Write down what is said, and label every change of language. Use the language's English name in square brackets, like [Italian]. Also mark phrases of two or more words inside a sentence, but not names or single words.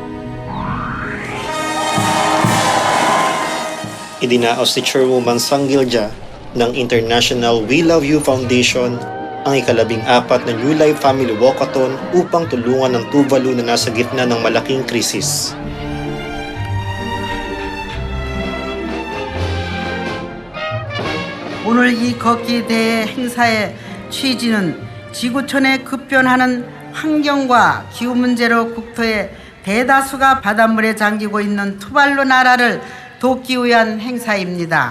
[Filipino] Idinaos ni Chairwoman Sangilja ng International We Love You Foundation ang ika-14 na New Life Family Walkathon upang tulungan ang Tuvalu na nasa gitna ng malaking krisis. [Korean] 오늘 이 걷기 대회 행사의 취지는 지구촌에 급변하는 환경과 기후 문제로 국토의 대다수가 바닷물에 잠기고 있는 투발루 나라를 돕기 위한 행사입니다.